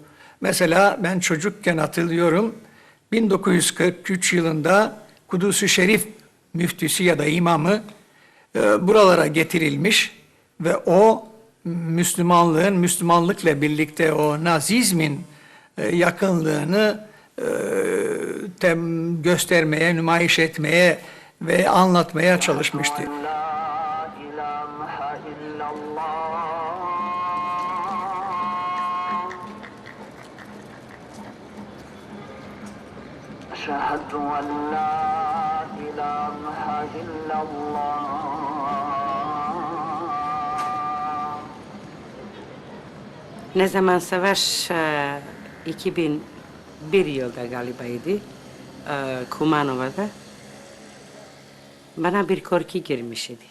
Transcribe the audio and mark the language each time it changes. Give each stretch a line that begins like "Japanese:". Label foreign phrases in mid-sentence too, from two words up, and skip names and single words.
Turkish: Mesela ben çocukken hatırlıyorum, 1943 yılında Kudüs-ü Şerif müftüsü ya da imamı buralara getirilmiş ve o Müslümanlıkla birlikte o Nazizmin yakınlığını göstermeye, nümayiş etmeye ve anlatmaya çalışmıştı.
Arabic: أشهد أن لا إله إلا الله.
Turkish: Ne zaman savaş 2001 yılda galiba'ydı Kumanova'da bana bir korku girmiş idi.